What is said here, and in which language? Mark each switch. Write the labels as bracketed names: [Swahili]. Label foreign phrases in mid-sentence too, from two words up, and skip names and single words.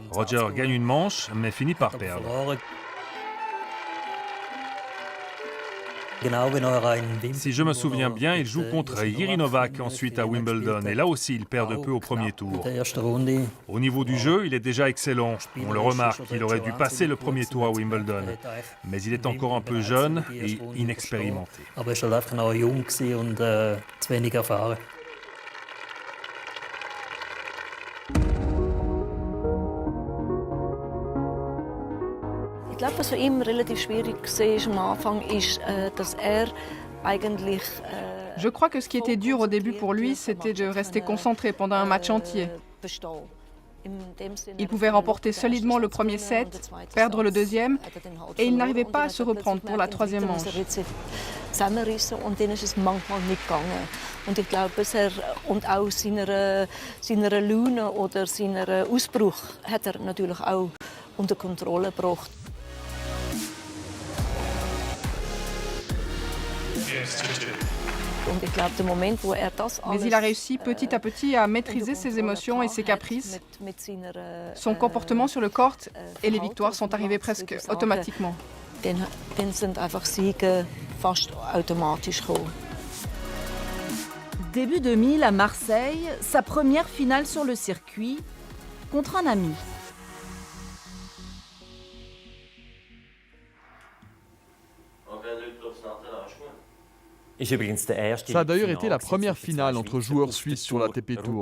[French] Roger gagne une manche, mais finit par perdre. Si je me souviens bien, il joue contre Jiří Novák ensuite à Wimbledon et là aussi il perd de peu au premier tour. Au niveau du jeu, il est déjà excellent. On le remarque, il aurait dû passer le premier tour à Wimbledon. Mais il est encore un peu jeune et inexpérimenté. [German] Ich glaube, was für ihn relativ schwierig war am Anfang, ist, dass eigentlich. [French] Je crois que ce qui était dur au début pour lui, c'était de rester concentré pendant un match entier. Il pouvait remporter solidement le premier set, perdre le deuxième, et il n'arrivait pas à se reprendre pour la troisième manche. [German] Und dann ist es manchmal nicht gegangen. Und ich glaube, und auch seiner Laune oder seiner Ausbruch hat natürlich auch unter Kontrolle gebracht. [French] Mais il a réussi petit à petit à maîtriser ses émotions et ses caprices. Son comportement sur le court et les victoires sont arrivées presque automatiquement. [German] Dann sind einfach Siege fast automatisch gekommen. [French] Début 2000 à Marseille, sa première finale sur le circuit contre un ami. Ça a d'ailleurs été la première finale entre joueurs suisses sur l'ATP Tour.